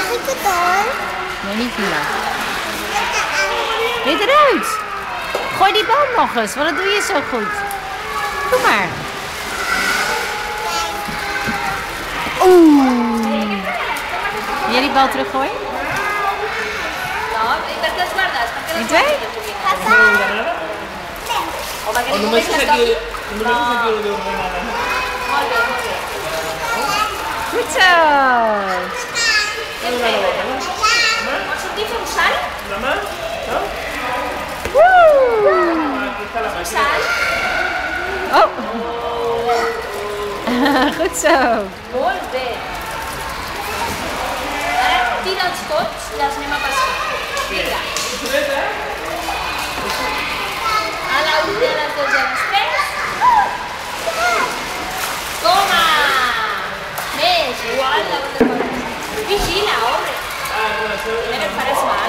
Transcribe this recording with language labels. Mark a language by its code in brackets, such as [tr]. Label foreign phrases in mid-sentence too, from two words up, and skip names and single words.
[nl] Nee, niet Mila. Weer eruit. Gooi die bal nog eens, want dat doe je zo goed. Doe maar. Oeh. Wil jij die bal teruggooien? Die twee? [ca] Només és aquí on deuen anar. [nl] Goed zo. [ca] Vols sortir a fer un salt? Demà? No? Aquí està la Un salt? [nl] Oh. Goed zo. [ca] Molt bé. Ara tira'ls tots i els anem a passar. Vinga. A la 1, a les 2 i a les 3. Toma! Més, igual la banda de Vigila, [es] hombre. Primero para